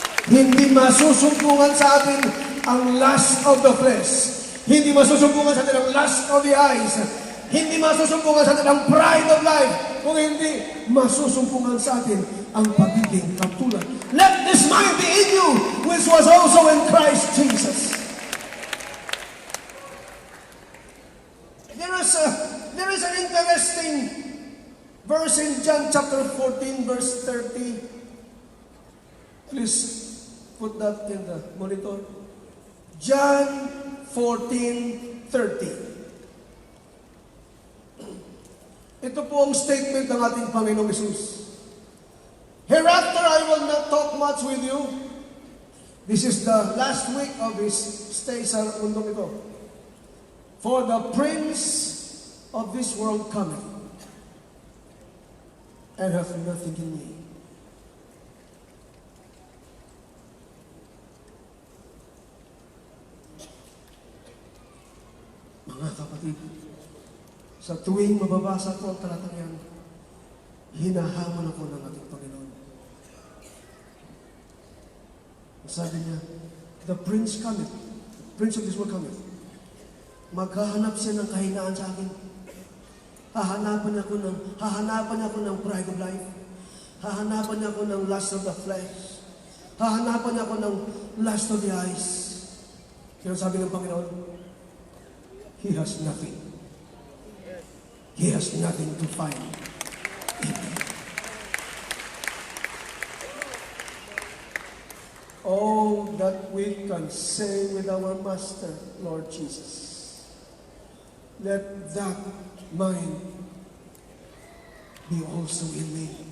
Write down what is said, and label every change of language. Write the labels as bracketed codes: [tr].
[tl] Hindi masusumbungan sa atin ang [en] lust of the flesh. [tl] Hindi masusumbungan sa atin ang [en] lust of the eyes. [tl] Hindi masusumbungan sa atin ang [en] pride of life. [tl] Kung hindi, masusumbungan sa atin ang pagiging katulad. [en] Let this mind be in you, which was also in Christ Jesus. There is an interesting verse in John chapter 14, verse 30. Please put that in the monitor. John 14:30. [tl] Ito po ang statement ng ating Panginoong Hesus. [en] Hereafter I will not talk much with you. This is the last week of His stay [tl] sa mundong ito. [en] For the prince of this world cometh. and have nothing in me. [tl] Mga kapatid, sa tuwing mababasa ko ang talatang yan, hinahamon ako ng ating Panginoon. Sabi niya, [en] the prince cometh, the prince of this world cometh. [tl] Maghahanap siya ng kahinaan sa akin. Hahanapan niya ako ng [en] pride of life. [tl] Hahanapan niya ako ng [en] lust of the flesh. [tl] Hahanapan niya ako ng [en] lust of the eyes. [tl] Kaya sabi ng Panginoon, [en] He has nothing. He has nothing to find in me. Oh, that we can say with our Master, Lord Jesus, let that mind be also in me.